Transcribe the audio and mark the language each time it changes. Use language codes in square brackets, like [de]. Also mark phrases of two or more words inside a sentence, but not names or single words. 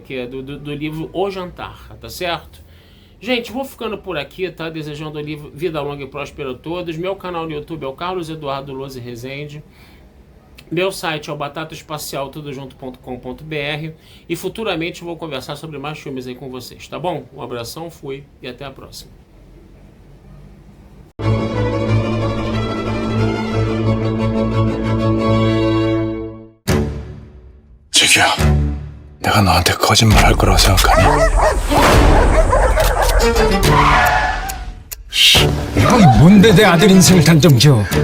[pt] Que é do livro O Jantar, tá certo? Gente, vou ficando por aqui, tá? Desejando vida longa e próspera a todos. Meu canal no YouTube é o Carlos Eduardo Lose Rezende. Meu site é o batataespacial.tudojunto.com.br, e futuramente vou conversar sobre mais filmes aí com vocês, tá bom? Um abração, fui e até a próxima. [ko] 자기야, 내가 너한테 거짓말할 거라고 생각하니? 너희 뭔데 내 아들 인생을 단정지어?